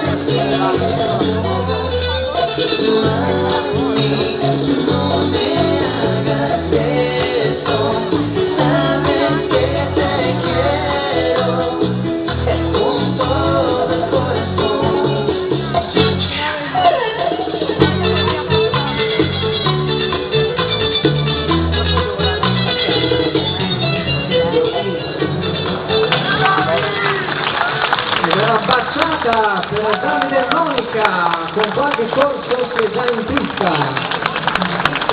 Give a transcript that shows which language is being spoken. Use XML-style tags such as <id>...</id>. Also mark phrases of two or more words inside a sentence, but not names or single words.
<es>Mami, no me hagas eso, sabes que te quiero, es con todo el corazón.</es> <it>Una baciata per Davide e Monica con qualche corso che già in pista.</it>